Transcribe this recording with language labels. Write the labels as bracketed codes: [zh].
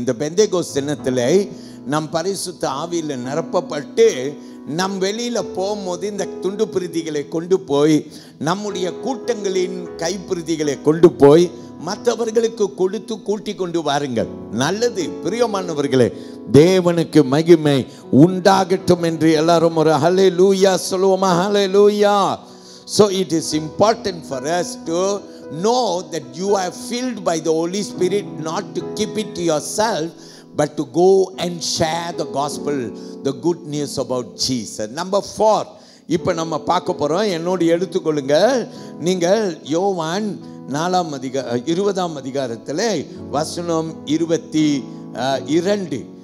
[ta] இந்த பெந்தேகோஸ்து தினத்தில் நம் பரிசுத்த ஆவியில் நிரப்பப்பட்டு நம் வெளியில போகும்போது இந்த துண்டு பிரதிகளை கொண்டு போய் நம்முடைய கூட்டங்களின் கைப்பிரதிகளை கொண்டு போய் மற்றவர்களுக்கு கொடுத்து கூட்டி கொண்டு வாருங்கள். நல்லது பிரியமானவர்களே, தேவனுக்கு மகிமை உண்டாகட்டும் என்று எல்லாரும் ஒரு ஹல்லேலூயா சொல்லுவோமா? ஹல்லேலூயா. [en] So it is important for us to know that you are filled by the Holy Spirit, not to keep it to yourself, but to go and share the gospel, the good news about Jesus. Number 4, [ta] இப்போ நம்ம பார்க்க போறோம். என்னோடு எடுத்துக்கொள்ளுங்க. நீங்கள் யோவான் 20ஆம் அதிகாரத்தில் வசனம் 22.